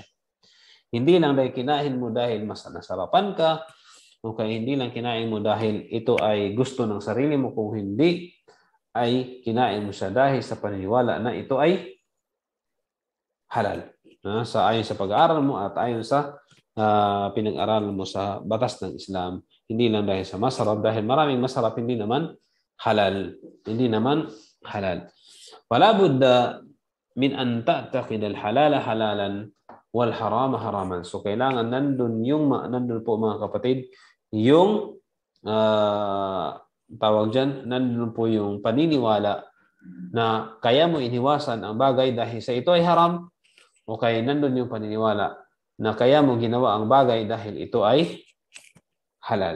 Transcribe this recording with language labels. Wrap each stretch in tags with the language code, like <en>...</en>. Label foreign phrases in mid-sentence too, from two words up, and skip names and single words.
<tl>Hindi lang dahil kinain mo dahil mas nasarapan ka, o kaya hindi lang kinain mo dahil ito ay gusto ng sarili mo, kung hindi, ay kinain mo siya dahil sa paniniwala na ito ay halal. Ayon sa pag-aaral mo at ayon sa pinag-aralan mo sa batas ng Islam. Hindi lang dahil sa masarap, dahil maraming masarap hindi naman halal.</tl> <ar>ولا بد من أن تعتقد الحلال حلالا والحرام حراما.</ar> <tl>So kailangan nandun po mga kapatid, yung tawag dyan, nandun po yung paniniwala na kaya mo iniwasan ang bagay dahil sa ito ay haram, o kaya nandun yung paniniwala na kaya mo ginawa ang bagay dahil ito ay halal.</tl>